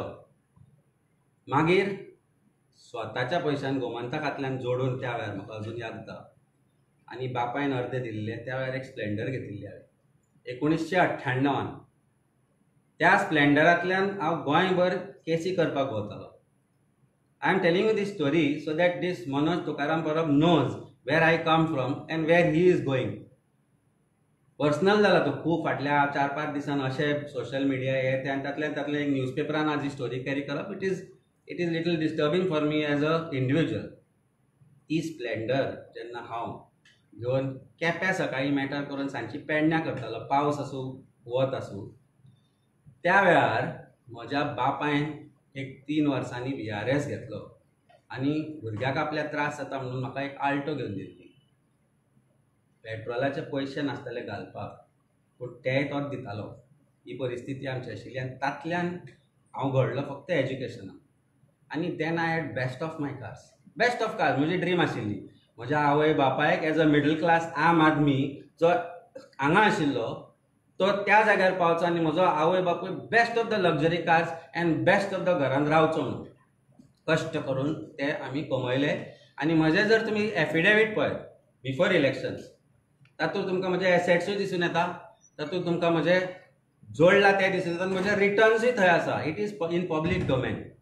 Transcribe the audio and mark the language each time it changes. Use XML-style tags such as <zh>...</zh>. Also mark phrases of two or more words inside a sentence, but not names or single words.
<kok>मागीर स्वताच्या पयशान गोमंतकांतल्यान जोडून त्या वेळार म्हाका अजून याद जाता, आनी बापायन अर्दे दिल्ले. त्या वेळार एक स्प्लेंडर घेतिल्ली हांवें 1998. त्या स्प्लेंडरांतल्यान हांव गोंयभर केसी करपाक वतालो.</kok> <en>I am telling you this story so that this Manoj Tukaram Parab knows where I come from and where he is going.</en> <kok>पर्सनल जाला तो खूब. फाटल्या 4-5 दिसान अशें</kok> <en>social media</en> <kok>हे ते आनी तातल्या एक न्यूजपेपरान आज ही स्टोरी कॅरी करप</kok> <en>it is little disturbing for me as a individual.</en> <kok>ती स्प्लेंडर जेन्ना हांव घेवन केप्यां सकाळीं मॅटर करून सांजची पेडण्यां करतालो, पावस आसूं वत आसूं, त्या वेळार म्हज्या बापायन एक 3 वर्सांनी VRS घेतलो आनी भुरग्याक आपल्या त्रास जाता म्हणून म्हाका एक आल्टो घेवन दिल्ली. पेट्रोलाचे पयशे नासताले घालपाक, पूण तेय तोच दितालो. ही परिस्थिती आमची आशिल्ली आनी तातल्यान हांव घडलो फक्त एज्युकेशनाक.</kok> <en>आनी then I had best of my cars. best of cars</en> <kok>म्हजी ड्रीम आशिल्ली. म्हज्या आवय बापायक</kok> <en>as a middle class</en> <hi>आम आदमी</hi> <kok>जो हांगा आशिल्लो तो त्या जाग्यार पावचो आनी म्हजो आवय बापूय</kok> <en>best of the luxury cars and best of the</en> <kok>घरान रावचो म्हणून कश्ट करून ते आमी कमयले. आनी म्हजें जर तुमी एफिडेवीट पळय</kok> <en>before elections,</en> <kok>तातूंत तुमकां म्हजे एसेट्सूय दिसून येता, तातूंत तुमकां म्हजें जोडलां तें दिसून येता, म्हजे रिटर्न्सूय थंय आसा.</kok> <en>it is in public domain.</en>